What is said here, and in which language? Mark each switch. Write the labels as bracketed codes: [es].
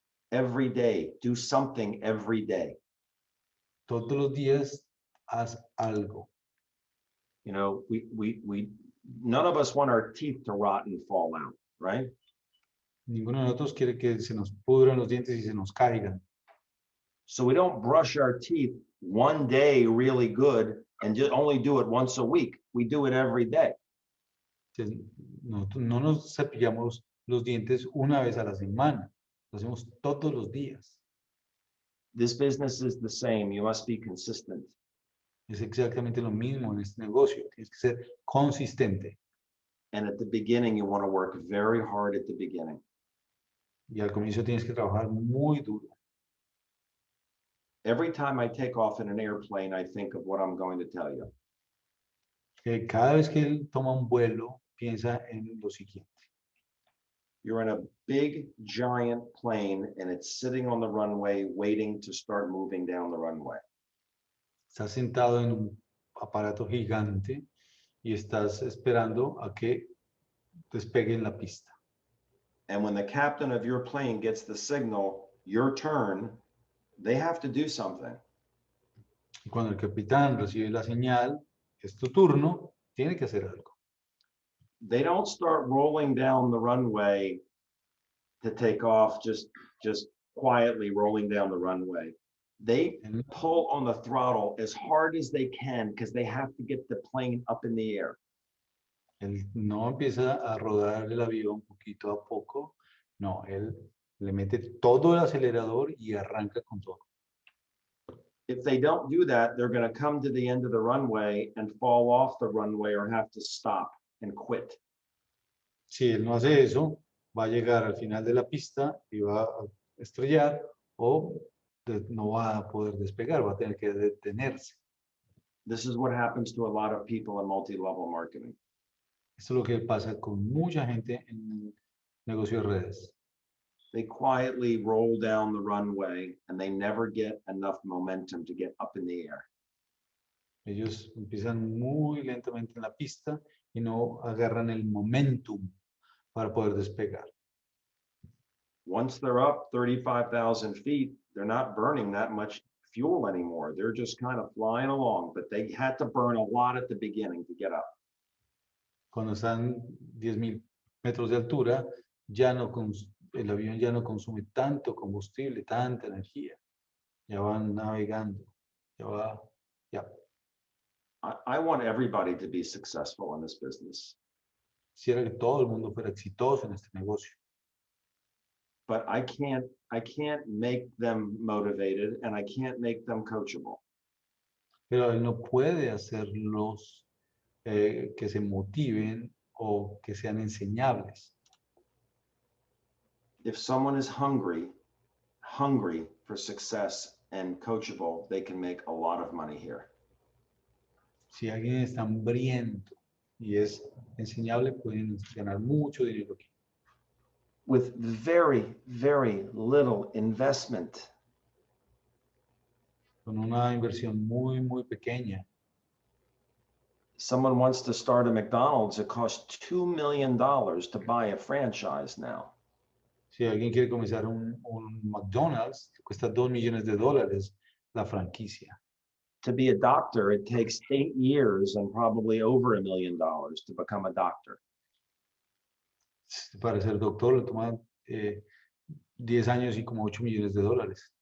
[en] Every day, do something every day. [es] Todos los días, haz algo. [en] You know, we None of us want our teeth to rot and fall out, right? [es] Ninguno de nosotros quiere que se nos pudran los dientes y se nos caigan. [en] So we don't brush our teeth one day really good and just only do it once a week. We do it every day. [es] Entonces, no nos cepillamos los dientes una vez a la semana. Lo hacemos todos los días. [en] This business is the same. You must be consistent. [es] Es exactamente lo mismo en este negocio. Tienes que ser consistente. [en] And at the beginning, you want to work very hard at the beginning. [es] Y al comienzo tienes que trabajar muy duro. [en] Every time I take off in an airplane, I think of what I'm going to tell you. [es] Cada vez que él toma un vuelo, piensa en lo siguiente. [en] You're in a big, giant plane, and it's sitting on the runway waiting to start moving down the runway. [es] Estás sentado en un aparato gigante y estás esperando a que despegue en la pista. [en] And when the captain of your plane gets the signal, your turn, they have to do something. [es] Y cuando el capitán recibe la señal, es tu turno, tiene que hacer algo. [en] They don't start rolling down the runway to take off, just quietly rolling down the runway. They pull on the throttle as hard as they can because they have to get the plane up in the air. [es] Él no empieza a rodar el avión poquito a poco, no, él le mete todo el acelerador y arranca con todo. [en] If they don't do that, they're going to come to the end of the runway and fall off the runway or have to stop and quit. [es] Si él no hace eso, va a llegar al final de la pista y va a estrellar o no va a poder despegar, va a tener que detenerse. [en] This is what happens to a lot of people in multi-level marketing. [es] Esto es lo que pasa con mucha gente en el negocio de redes. [en] They quietly roll down the runway and they never get enough momentum to get up in the air. [es] Ellos empiezan muy lentamente en la pista y no agarran el momentum para poder despegar. [en] Once they're up 35,000 feet, they're not burning that much fuel anymore. They're just kind of flying along, but they had to burn a lot at the beginning to get up. [es] Cuando están 10.000 metros de altura, el avión ya no consume tanto combustible, tanta energía. Ya van navegando. [en] I want everybody to be successful in this business. [es] Quisiera que todo el mundo fuera exitoso en este negocio. [en] But I can't make them motivated and I can't make them coachable. [es] Pero él no puede hacerlos que se motiven o que sean enseñables. [en] If someone is hungry for success and coachable, they can make a lot of money here. [es] Si alguien está hambriento y es enseñable, pueden ganar mucho dinero aquí. [en] With very, very little investment. [es] Con una inversión muy, muy pequeña. [en] Someone wants to start a McDonald's, it costs $2 million to buy a franchise now. [es] Si alguien quiere comenzar un McDonald's, cuesta $2 millones la franquicia. [en] To be a doctor, it takes 8 years and probably over $1 million to become a doctor. [es] Para ser doctor le toma 10 años y como $8 millones.